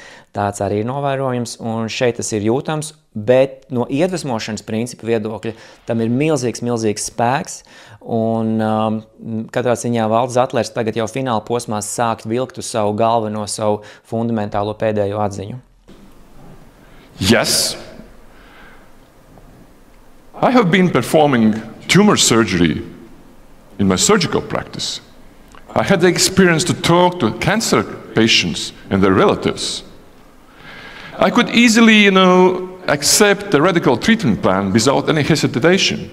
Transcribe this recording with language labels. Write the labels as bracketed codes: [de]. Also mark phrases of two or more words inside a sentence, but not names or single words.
[lv] Tāds arī ir novērojams, un šeit tas ir jūtams, bet no iedvesmošanas principu viedokļa tam ir milzīgs spēks, un katrā ziņā Valds Zatlers tagad jau fināla posmā sākt vilkt uz savu galveno, savu fundamentālo pēdējo atziņu. [en] Yes. I have been performing tumor surgery in my surgical practice. I had the experience to talk to cancer patients and their relatives. I could easily, accept the radical treatment plan without any hesitation.